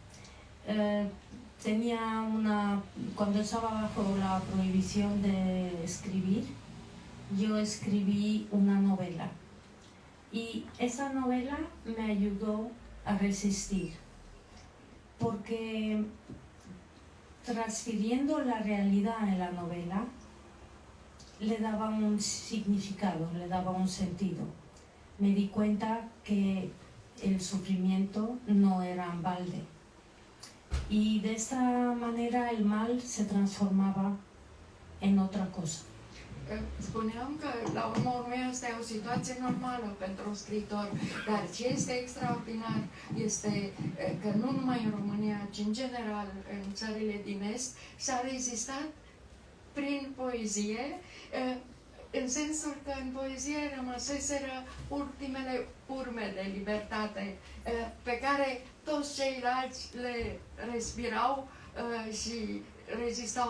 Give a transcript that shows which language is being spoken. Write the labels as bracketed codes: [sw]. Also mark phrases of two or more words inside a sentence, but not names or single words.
[es] Cuando estaba bajo la prohibición de escribir, yo escribí una novela y esa novela me ayudó a resistir, porque transfiriendo la realidad en la novela le daba un significado, le daba un sentido. Me di cuenta que el sufrimiento no era en balde y de esta manera el mal se transformaba en otra cosa. [ro] Spuneam că, la urmă urmei, asta e o situație normală pentru un scriitor, dar ce este extraordinar este că nu numai în România, ci în general în țările din Est s-a rezistat prin poezie, în sensul că în poezie rămăseseră ultimele urme de libertate pe care toți ceilalți le respirau și rezistau.